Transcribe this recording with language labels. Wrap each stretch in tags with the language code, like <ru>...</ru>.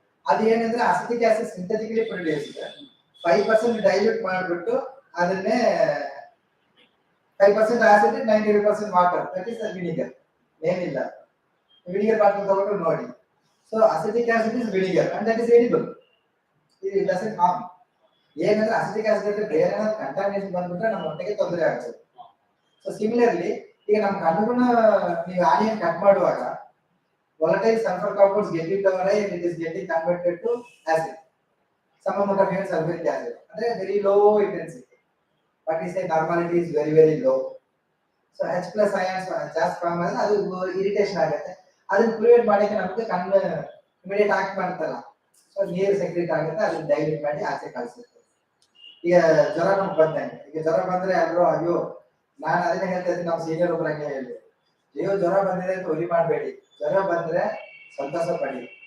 <kn>ಅದು ಏನಂದ್ರೆ</kn> <en>acetic acid synthetically produced, 5% dilute</en> <kn>ಮಾಡಿಬಿಟ್ಟು ಅದನ್ನೇ</kn> <en>5% acid 90% water, that is vinegar.</en> <kn>ಏನಿಲ್ಲ, ವಿನಿಗರ್ ಬಾಟಲ್ ತಗೊಂಡು ನೋಡಿ.</kn> <en>So acetic acid is vinegar and that is edible. It doesn't harm.</en> <kn>ಏನಂದ್ರೆ ಅಸಿಟಿಕ್ ಆಸಿಡ್ ಬೇರೆ ಏನಾದ್ರು ಕಂಟಾಮಿನೇಷನ್ ಬಂದ್ಬಿಟ್ರೆ ನಮ್ಮ ಹೊಟ್ಟೆಗೆ ತೊಂದರೆ ಆಗುತ್ತೆ.</kn> <en>so similarly</en> <kn>ಈಗ ನಮ್ಮ ಕಣ್ಣುಗುಣ ನೀವು ಆನಿಯನ್ ಕಟ್ ಮಾಡುವಾಗ</kn> <en>volatile sulfur compounds get into our eye and it is getting converted to acid. Some amount of even sulfuric acid, ಅಂದ್ರೆ very low intensity, but we say normality is very very low. So H plus ions</en> <kn>ಜಾಸ್ತಿ form ಆದ್ರೆ ಅದು irritation ಆಗುತ್ತೆ. ಅದನ್ನ prevent ಮಾಡಕ್ಕೆ ನಮಗೆ ಕಣ್ಣು immediate act ಮಾಡ್ತಲ್ಲ, so ನೀರು ಸೆಕ್ರೆಟ್ ಆಗುತ್ತೆ, ಅದನ್ನ ಡೈಲ್ಯೂಟ್ ಮಾಡಿ ಆಚೆ ಕಳಿಸುತ್ತೆ. ಈಗ ಜ್ವರ ನಮ್ಗೆ ಬಂದಂಗೆ, ಈಗ ಜ್ವರ ಬಂದ್ರೆ ಎಲ್ಲರೂ ಅಯ್ಯೋ, ನಾನು ಅದನ್ನೇ ಹೇಳ್ತಾ ಇದ್ದೀನಿ, ನಮ್ಮ ಸೀನಿಯರ್ ಒಬ್ಬರು ಹಂಗೆ ಹೇಳಿದ್ರು, ಅಯ್ಯೋ ಜ್ವರ ಬಂದಿದೆ ಅಂತ ಒಲಿ ಮಾಡಬೇಡಿ, ಜ್ವರ ಬಂದ್ರೆ ಸಂತೋಷ ಪಡಿ.</kn>